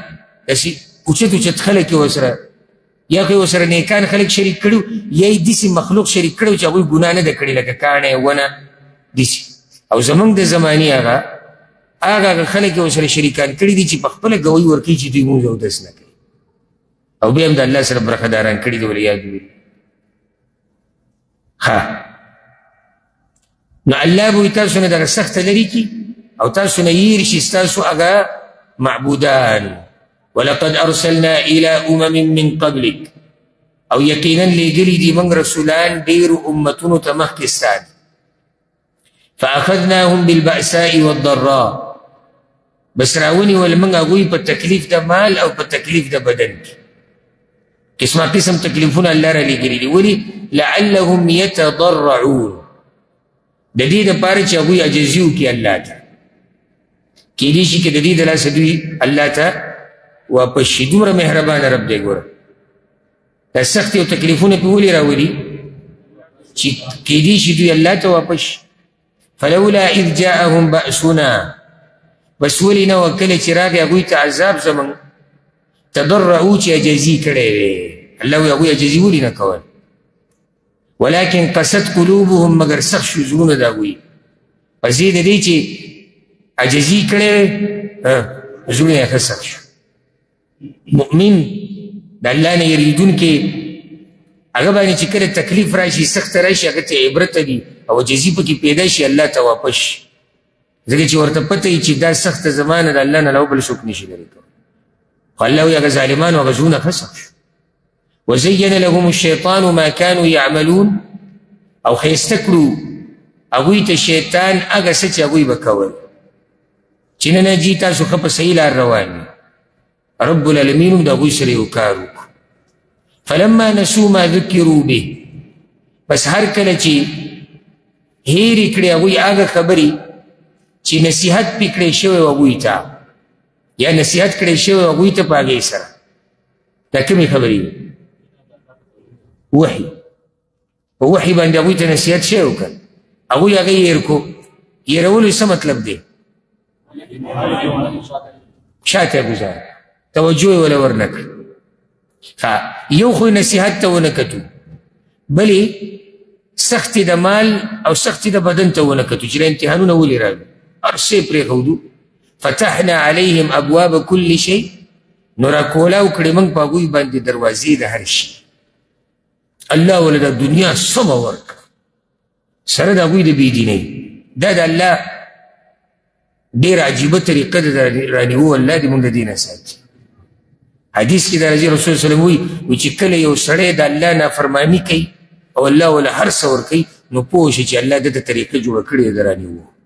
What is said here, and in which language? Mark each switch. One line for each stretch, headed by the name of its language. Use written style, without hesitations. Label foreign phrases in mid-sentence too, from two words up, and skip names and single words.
Pashto: داسې اوچت اوچت خلک یې ورسره یا خو یې ورسره نیکان خلک شریک کړي یا یې داسې مخلوق شریک کړی چې هغوی ګناه نه ده کړې لکه کاڼی ونه داسې او زمونږ د زمانې هغه خلک یې ورسره شریکان کړي دي چې په خپله ګوی ورکوي چې دوی مونځ اودس نه کوي او بیا هم د الله سره برخداران کړي دي ولیاد بالله نو الله به تاسو نه دغه سخته لرې کړي او تاسو نه هیر شي ستاسو هغه معبودان
Arabic: ولقد ارسلنا الى من قبلك
Pashto: او یقینا لېږلي دي موږ رسولان ډېرو امتونو ته مخکې ستا
Arabic: فاخذناهم بالبأساء والضراء
Pashto: بس راونیول موږ هغوی په تکلیف د مال او په تکلیف د بدن کې قسمه قسم تکلیفونه الله را لېږلي دي ولې
Arabic: لعلهم يتضرعون
Pashto: د دې دپاره چې هغوی عجزي وکړي الله ته کیدای شي که د دې د لاسه دوی الله ته واپس شي دومره مهربانه رب دی ګوره دا سختې او تکلیفونه پې ولې راولي چې کیدای شي دوی الله ته واپس شي
Arabic: فلولا اذ جاءهم بأسنا
Pashto: بس ولې نه وه کله چې راغی هغوی ته عذاب زموږ تضرعو چې عجزي کړی دی الله وایي هغوی عجزي ولې نه کول
Arabic: ولكن قست قلوبهم
Pashto: مگر سخت شو زړونه د هغوی په ځای د دې چې عجزي کړی زړونه یې ښه سخت شو مؤمن د الله نه یریدونکی هغه باندې چې کله تکلیف راشي سخته راشي هغه ته عبرت دي او عجزي پکې پیدا شي الله ته واپس شي ځکه چې ورته پته وي چې دا سخته زمانه د الله نه له بل څوک نشي لرې کولی خو الله وایي هغه ظالمانو هغه زړونه ښه سخت شو
Arabic: وزين لهم الشيطان ما كانوا يعملون
Pashto: او ښایسته کړو هغوی ته شیطان هغه څه چې هغوی به کول چې نه جي تاسو ښه په صحیح لار روان رب العالمین هم د هغوی سره یو کار وکړو
Arabic: فلما نسوا ما ذکروا به
Pashto: بس هر کله چې هیرې کړې هغوی هغه خبرې چې نصیحت پې کړی شوی و هغوی ته یا نصیحت کړی شوی و هغوی ته په هغې سره دا کومې خبرې وحي په وحي باندې هغوی ته نصیحت شوی و که هغوی هغه هېر کو هېرولو څه مطلب دی شاته ګزار توجه یې وله ورنه کړه یو خو نصیحت ته ونه کتو بلې سختې د مال او سختې د بدن ته ونه کتو چې امتحانونه ولې راغلي هر څه یې پرېښودو
Arabic: فتحنا عليهم ابواب كل شيء
Pashto: نو راکولاو کړې موږ په هغوی باندې دروازې د هر شي الله وله د دنیا سمه ورکړه سره د هغوی د بېدینۍ دا د الله ډېره عجیبه طریقه ده د رانیو الله دې موږ د دې نه ساتي حدیث کې د
Arabic: رسول الله صلی الله علیه وسلم
Pashto: وایي چې کله یو سړی د الله نافرماني کوي او الله وله هر څه ورکوي نو پوه شي چې الله ده ته طریقه جوړه کړې ده د رانیو